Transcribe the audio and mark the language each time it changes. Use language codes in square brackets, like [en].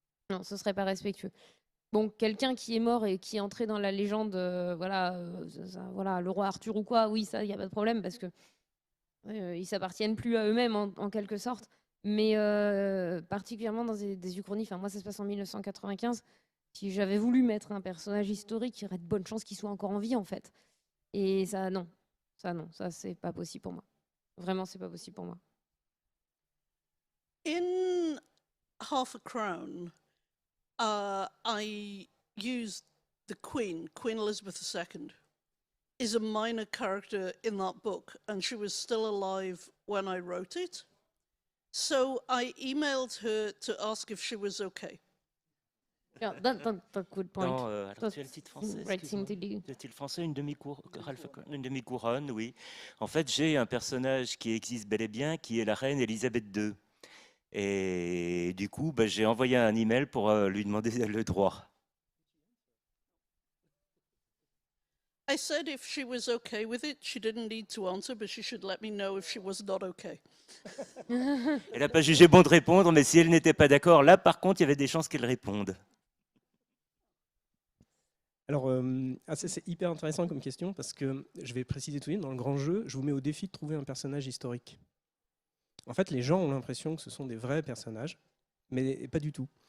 [fr] non, ce ne serait pas respectueux. Bon, quelqu'un qui est mort et qui est entré dans la légende, voilà, le roi Arthur ou quoi, oui, ça, il n'y a pas de problème parce que ils s'appartiennent plus à eux-mêmes en quelque sorte. Mais particulièrement dans des uchronies, moi, ça se passe en 1995. Si j'avais voulu mettre un personnage historique, il y aurait de bonnes chances qu'il soit encore en vie, en fait. Et ça, non, c'est pas possible pour moi. Vraiment, c'est pas possible pour moi. [en] In Half a Crown, I used the Queen Elizabeth II, is a minor character in that book, and she was still alive when I wrote it. So I emailed her to ask if she was okay. Yeah, that's a good point. [fr] Non, alors, tu as le titre français, [en] Right thing to do. [fr] Le titre français, une demi-couronne, oui. En fait, j'ai un personnage qui existe bel et bien, qui est la reine Elisabeth II. Et du coup, bah, j'ai envoyé un email pour lui demander le droit. [en] I said if she was okay with it, she didn't need to answer, but she should let me know if she was not okay. [fr] Elle n'a pas jugé bon de répondre, mais si elle n'était pas d'accord, là, par contre, il y avait des chances qu'elle réponde. Alors, c'est hyper intéressant comme question parce que je vais préciser tout de suite, dans le grand jeu, je vous mets au défi de trouver un personnage historique. En fait, les gens ont l'impression que ce sont des vrais personnages, mais pas du tout.